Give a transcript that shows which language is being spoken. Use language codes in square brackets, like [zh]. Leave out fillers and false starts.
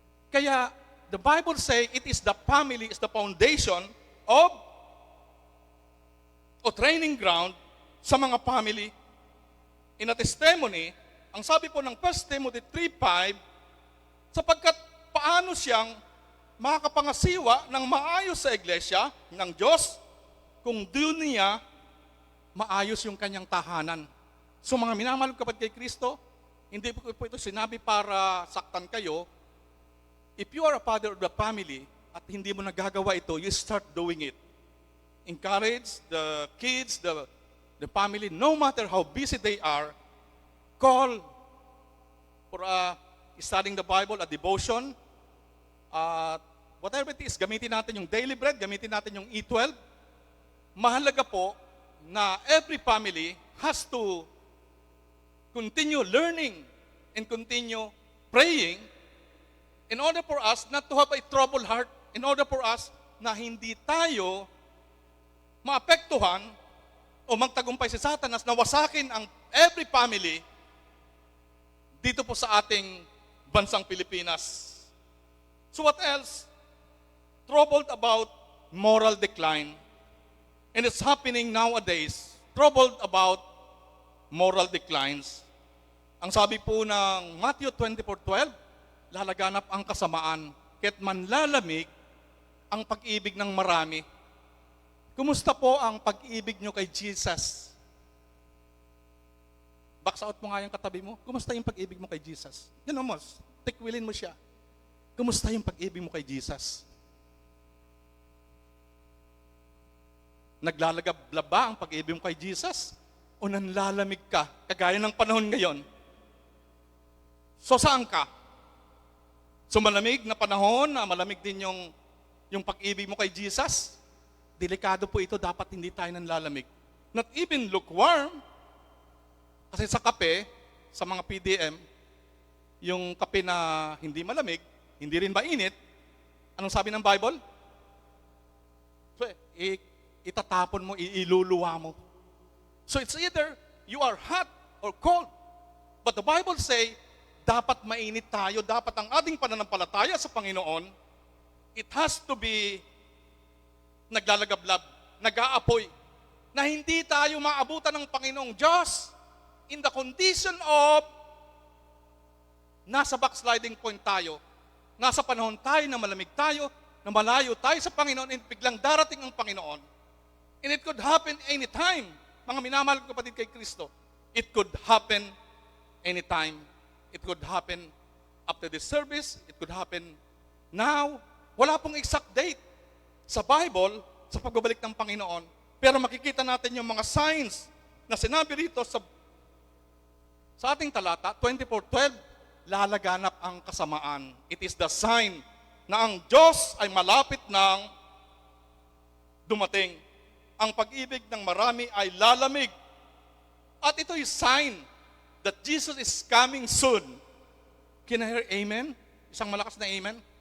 [en] Kaya, the Bible say it is the family, is the foundation of o training ground sa mga family. In a testimony, [tl] ang sabi po ng 1 Timothy 3:5, sapagkat paano siyang makakapangasiwa ng maayos sa iglesia ng Diyos kung doon niya maayos yung kanyang tahanan. So mga minamahal ko kapatid kay Kristo, hindi po ito sinabi para saktan kayo. [en] If you are a father of the family [tl] at hindi mo nagagawa ito, [en] you start doing it. Encourage the kids, the family, no matter how busy they are, call for studying the Bible, a devotion. Whatever it is, [tl] gamitin natin yung daily bread, gamitin natin yung E12. Mahalaga po na [en] every family has to continue learning and continue praying in order for us not to have a troubled heart, in order for us [tl] na hindi tayo maapektuhan o magtagumpay si Satanas na wasakin ang every family dito po sa ating bansang Pilipinas. [en] So what else? Troubled about moral decline. And it's happening nowadays. Troubled about moral declines. [tl] Ang sabi po ng Matthew 24:12, lalaganap ang kasamaan, kaya't manlalamig ang pag-ibig ng marami. Kumusta po ang pag-ibig nyo kay Jesus? Box out mo nga yung katabi mo. Kumusta yung pag-ibig mo kay Jesus? Yan mo, tikwilin mo siya. Kumusta yung pag-ibig mo kay Jesus? Naglalagab ba ang pag-ibig mo kay Jesus? O nanlalamig ka, kagaya ng panahon ngayon? So saan ka? So malamig na panahon, na malamig din yung pag-ibig mo kay Jesus, delikado po ito, dapat hindi tayo nanlalamig. [en] Not even lukewarm, [tl] kasi sa kape, sa mga PDM, yung kape na hindi malamig, hindi rin mainit, anong sabi ng Bible? So, itatapon mo, iluluwa mo. [en] So it's either you are hot or cold. But the Bible say, [tl] dapat mainit tayo, dapat ang ating pananampalataya sa Panginoon, [en] it has to be [tl] naglalagablab, nag-aapoy, na hindi tayo maabutan ng Panginoong Diyos [en] in the condition of [tl] nasa backsliding point tayo, nasa panahon tayo na malamig tayo, na malayo tayo sa Panginoon, and biglang darating ang Panginoon. [en] And it could happen anytime. [tl] Mga minamahal ko kapatid kay Kristo, [en] it could happen anytime. It could happen after this service. It could happen now. [tl] Wala pong exact date sa Bible sa pagbabalik ng Panginoon. Pero makikita natin yung mga signs na sinabi rito sa ating talata, 24:12, lalaganap ang kasamaan. [en] It is the sign [tl] na ang Diyos ay malapit nang dumating. Ang pag-ibig ng marami ay lalamig. At ito yung [en] sign that Jesus is coming soon. Can I hear amen? [tl] Isang malakas na amen.